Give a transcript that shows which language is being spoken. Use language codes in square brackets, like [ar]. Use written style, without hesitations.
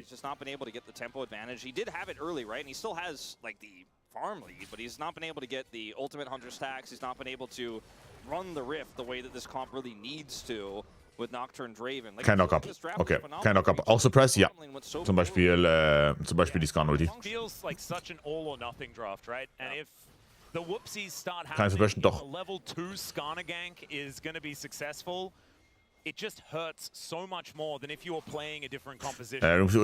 [en] He's just not been able to get the tempo advantage. He did have it early, right? And he still has like the farm lead, but he's not been able to get the ultimate 100 stacks. He's not been able to run the Rift the way that this comp really needs to with Nocturne Draven. Like, [de] Kein Knockup. Okay, kein Knockup. Auch Suppress? Ja. Zum Beispiel die Skarner-Ulti. [en] Feels like such an all or nothing draft, right? And if the whoopsies start [de] Keine [en] happening, [de] Suppression, doch. [en] a level 2 Skarner gank is going to be successful. It just hurts so much more than if you were playing a different composition.